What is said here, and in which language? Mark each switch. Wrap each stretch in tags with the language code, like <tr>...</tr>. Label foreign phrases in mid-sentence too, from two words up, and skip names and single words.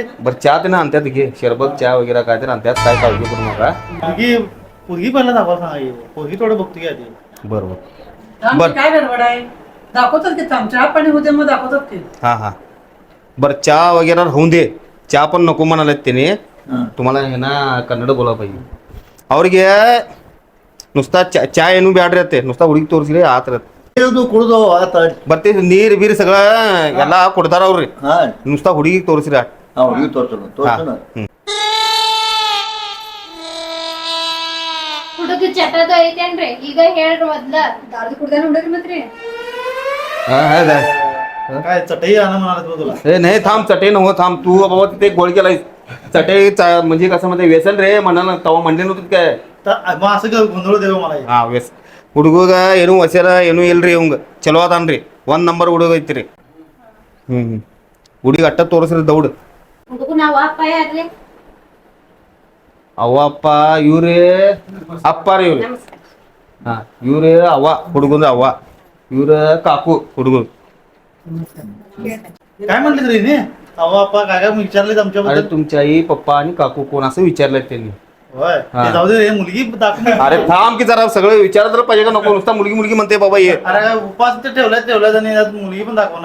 <mr>बरं चहा ते ना आणतात घे, शरबत चहा वगैरे काहीतरी आणतात, काय काळजी करू नका. पोरगी पोरगी पहिला दाखवा सांगा की. पोरगी थोडं बघतो की आधी. बरोबर. आमची काय गडबड आहे, दाखवतात की चहा पाणी होते मग दाखवतात की. हा हा बरं चहा वगैरे होऊन दे. चहा पण नको म्हणालेत त्याने, तुम्हाला हे ना ಕನ್ನಡ बोला पाहिजे</mr> <kn>ಅವ್ರಿಗೆ ನುಸ್ತಾ ಚಾ ಏನು ಬ್ಯಾಡ್ರಿ ಅತ್ತೆ ನುಸ್ತಾ ಹುಡುಗಿ ತೋರಿಸ್ರಿ ಆತರ ಇದು ಕುಡ್ದು ಆತ ಬರ್ತಿ ನೀರ್ ಬೀರ್ ಸಗಳ ಎಲ್ಲಾ ಕೊಡ್ತಾರ ಅವ್ರಿ ಹಾ ನುಸ್ತಾ ಹುಡುಗಿ ತೋರಿಸ್ರಿ ಹುಡುಗಿ ತೋರ್ಸೋಣ ಹುಡುಗ ಚಟದ ಐತೇನ್ರಿ ಈಗ ಹೇಳ್ರಿ ಮೊದ್ಲ ದಾರ್ದು ಕುಡ್ದಾನ ಹುಡುಗ್ರಿ ಮತ್ರಿ</kn> <mr>काय चटई आणा म्हणाले तुला हे नाही थांब चटई नव्ह थांब तू बाबा तिथे गोळ केलाय चटई म्हणजे कसं मध्ये व्यसन रे म्हणाला तवा म्हणले नव्हतं काय मग असं काय गोंधळ देव मला हे?</mr> <kn>ಹಾ ವ್ಯಸ್ ಹುಡುಗ ಏನು ವಸ್ಯಾರ ಏನು ಇಲ್ರಿ ಇವಂಗ ಚಲೋ ಅದಾನ್ರಿ 1 ನಂಬರ್ ಹುಡುಗ ಐತ್ರಿ ಹುಡುಗಿ ಅಟ್ಟ ತೋರಿಸ್ರಿ ದೌಡ್ ಹುಡುಗ ನಾವ್ ಅಪ್ಪ ಯಾರ್ರಿ ಅವ್ವ ಅಪ್ಪ ಇವ್ರೇ ಅಪ್ಪ ರೀ ಇವ್ರಿ ಹಾ ಇವ್ರೇ ಅವ್ವ ಹುಡುಗಂದ ಅವ್ವ ಇವ್ರ ಕಾಕು ಹುಡುಗ</kn> <mr>काय म्हणले तरी नी अव्वा अप्पा काय काय विचारले अरे आमच्याबद्दल तुमच्या आई पप्पा आणि काकू कोण असं विचारलंय त्यांनी होय हा. ते जाऊ दे रे मुलगी दाखवून अरे थांब की जरा सगळं विचारत तर पाहिजे का नको नुसता मुलगी मुलगी म्हणते बाबा ये अरे काय उपास ते ठेवल्यात आणि यात मुलगी पण दाखवणार</mr>